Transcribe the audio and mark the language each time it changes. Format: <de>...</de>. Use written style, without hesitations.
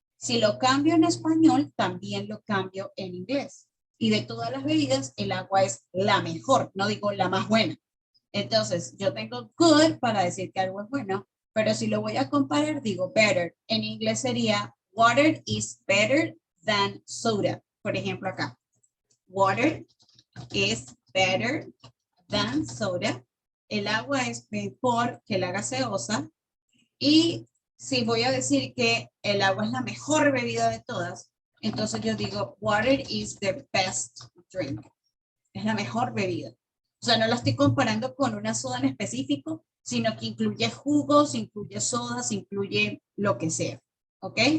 <es>Si lo cambio en español, también lo cambio en inglés. Y de todas las bebidas, el agua es la mejor, no digo la más buena. Entonces, yo tengo good para decir que algo es bueno, pero si lo voy a comparar, digo better. En inglés sería</es> <en>water is better than soda.</en> <es>Por ejemplo, acá.</es> <en>Water is better than soda.</en> <es>El agua es mejor que la gaseosa. Y si voy a decir que el agua es la mejor bebida de todas, entonces yo digo</es> <en>water is the best drink.</en> <es>Es la mejor bebida. O sea, no la estoy comparando con una soda en específico, sino que incluye jugos, incluye sodas, incluye lo que sea. ¿Ok?</es>